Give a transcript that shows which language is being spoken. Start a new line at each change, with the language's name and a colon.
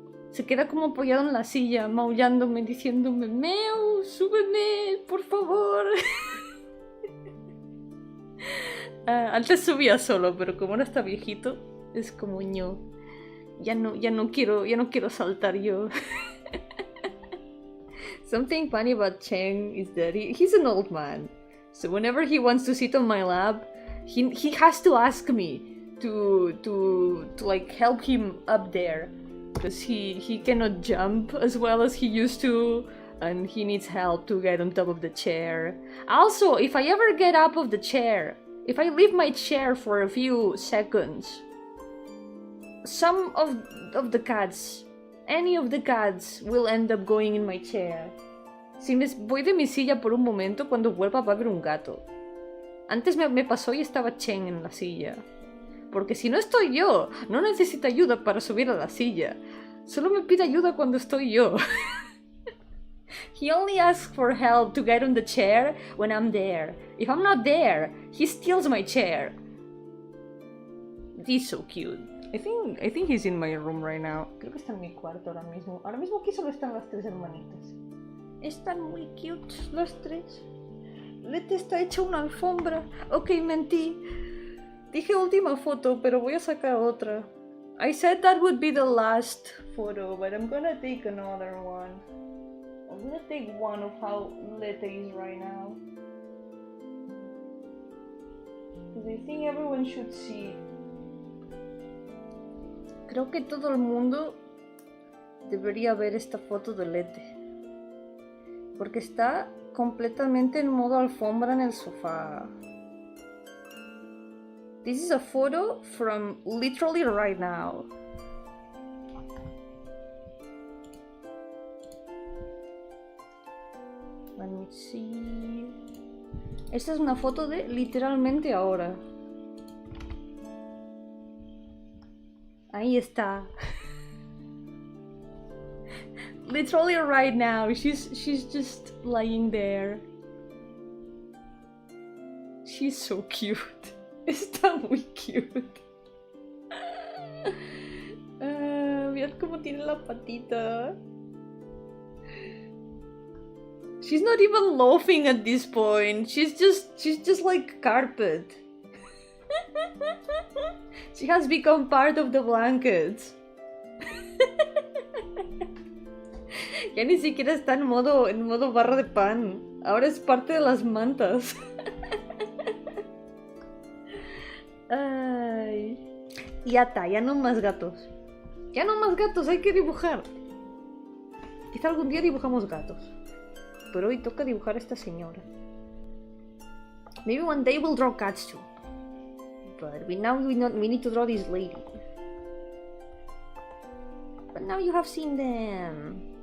Spanish: Se queda como apoyado en la silla, maullándome, diciéndome: Meu, súbeme, por favor. Antes subía solo, pero como ahora está viejito, es como ño. Ya no quiero saltar yo.
English: Something funny about Cheng is that he's an old man. So whenever he wants to sit on my lap, he has to ask me to like help him up there. Because he cannot jump as well as he used to, and he needs help to get on top of the chair. Also, if I ever get up of the chair If I leave my chair for a few seconds, some of the cats, any of the cats, will end up going in my chair.
Spanish: Si me voy de mi silla por un momento, cuando vuelva va a haber un gato. Antes me pasó y estaba Chen en la silla. Porque si no estoy yo, no necesita ayuda para subir a la silla. Solo me pide ayuda cuando estoy yo.
English: He only asks for help to get on the chair when I'm there. If I'm not there, he steals my chair. He's so cute. I think he's in my room right now.
Spanish: Creo que está en mi cuarto ahora mismo. Ahora mismo aquí solo están las tres hermanitas. Están muy cute las tres. Lete está hecha una alfombra. Ok, mentí. Dije última foto, pero voy a sacar otra.
English: I said that would be the last photo, but I'm gonna take another one. I'm gonna take one of how Lete is right now. Because I think everyone should see it.
Spanish: Creo que todo el mundo debería ver esta foto de Lete. Porque está completamente en modo alfombra en el sofá.
English: This is a photo from literally right now. Let me see.
Spanish: Esta es una foto de literalmente ahora. Ahí está.
English: Literally right now. She's just lying there. She's so cute.
Spanish: Está muy cute. Mirad cómo tiene la patita.
English: She's not even laughing at this point. She's just like carpet. She has become part of the blankets.
Spanish: Ya ni siquiera está en modo barra de pan. Ahora es parte de las mantas. Ay. Ya está, ya no más gatos. Ya no más gatos, hay que dibujar. Quizá algún día dibujamos gatos. Pero hoy toca dibujar a esta señora.
English: Maybe one day we'll draw cats too. But we need to draw this lady. But now you have seen them.